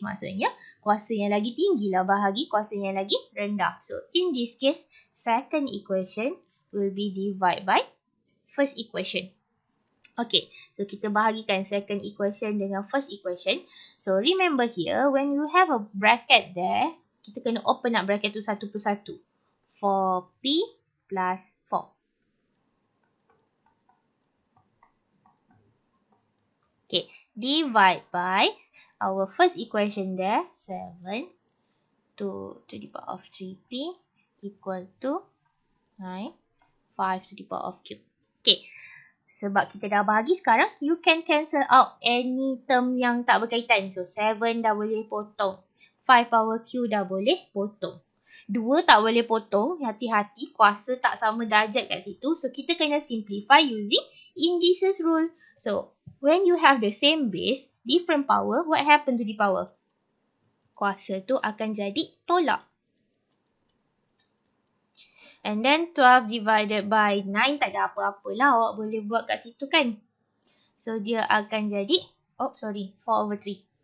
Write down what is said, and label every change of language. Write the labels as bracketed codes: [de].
[ms] Maksudnya, kuasa yang lagi tinggi lah bahagi kuasa yang lagi rendah. [en] So, in this case, second equation will be divided by first equation. [ms] Okay, so kita bahagikan second equation dengan first equation. [en] So, remember here, when you have a bracket there, kita kena open up bracket tu satu persatu. 4p plus 4. Okay, divide by our first equation there, 7 to the power of 3p equal to 9, 5 to the power of cube. [ms] Okay. Sebab kita dah bahagi sekarang, you can cancel out any term yang tak berkaitan. So, 7 dah boleh potong. 5 power Q dah boleh potong. 2 tak boleh potong. Hati-hati, kuasa tak sama darjat kat situ. So, kita kena simplify using indices rule. [en] So, when you have the same base, different power, what happen to the power? [ms] Kuasa tu akan jadi tolak. [en] And then 12 divided by 9 tak ada apa-apa lah. [ms] Awak boleh buat kat situ kan. So, dia akan jadi, 4 over 3.